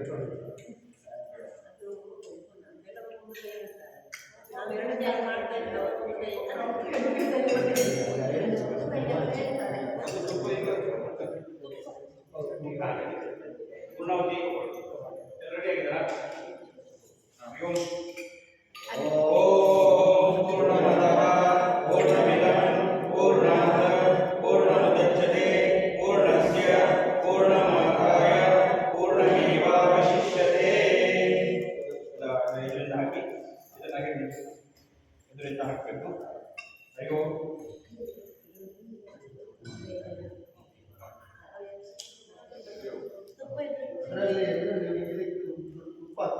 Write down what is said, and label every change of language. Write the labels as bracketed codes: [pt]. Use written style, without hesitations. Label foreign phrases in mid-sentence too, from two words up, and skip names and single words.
[kn] पूर्णावती ರೆಡಿ ಆಗಿದ್ದೀರಾ [sa] पूर्णमदः पूर्णमिदं पूर्णात् पूर्णमुदच्यते पूर्णस्य पूर्णमादाय पूर्णमेवावशिष्यते [kn] ಇದರಿಂದ ಹಾಕಿ ಇದರಿಂದ ಹಾಕಬೇಕು ಅಯ್ಯೋ ಅದರಲ್ಲಿ ತುಪ್ಪ